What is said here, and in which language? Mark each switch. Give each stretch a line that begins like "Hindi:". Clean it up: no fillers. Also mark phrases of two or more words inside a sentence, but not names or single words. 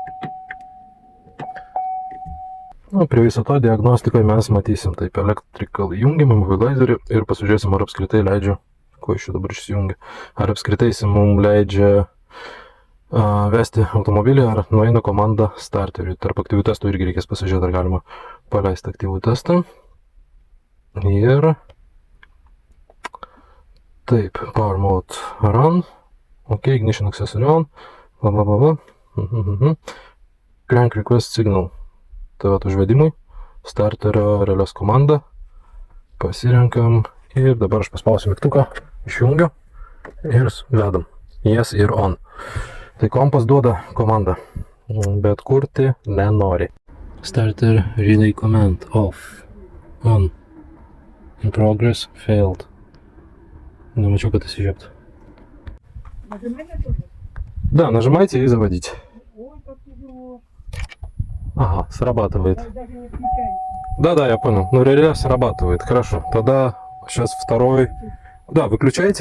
Lithuanian: Prie viso to diagnostikoje mes matysim taip electrical įjungimą, mobilizerį ir pasižiūrėsim, ar apskritai leidžia, ko iš čia dabar išsijungia, ar apskritai jis mums leidžia vesti automobilį, ar nueina komanda starteriui. Tarp aktyvių testų irgi reikės pasižiūrėti, ar galima paleisti aktyvų testą. Ir taip,
English: power mode run, ok, ignition accessory on, crank request signal.
Lithuanian: Tai užvedimui, starterio realios komanda, pasirenkam ir dabar aš paspausiu mygtuką, išjungiu ir vedam, yes ir on. Tai kompas duoda komandą, bet kurti nenori.
English: Starter relay command off, on, in progress, failed.
Russian: Нажимаю, как это съезжает. Да, нажимайте и заводите. Ага, срабатывает. Да, я понял. Ну, реле срабатывает. Хорошо. Тогда сейчас второй. Да, выключайте.